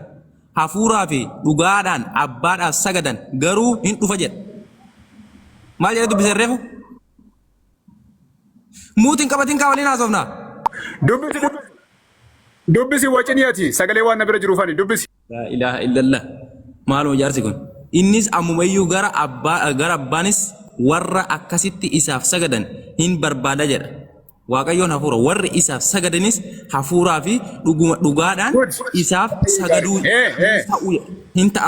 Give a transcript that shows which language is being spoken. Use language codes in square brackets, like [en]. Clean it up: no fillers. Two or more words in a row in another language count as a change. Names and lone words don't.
[om] Hafuuraa fi dhugaadhaan abbaadhaaf sagadan garuu hin dhufa jedha. Maal jedhe dubbise reefu? Muutiin qabatiin kaawwaliin haasofna. Dubbisi waciniyaati sagalee waan na bira jiruufani dubbisi. [ar] لا إله إلا الله. [om] Maaloo jaarsi kun. Innis ammumayyuu gara abbaanis warra akkasitti isaaf sagadan hin barbaada jedha. Waaqayyoon hafuura warri isaaf sagadanis hafuuraa fi dhugaadhaan isaaf sagaduu hin ta'aaf.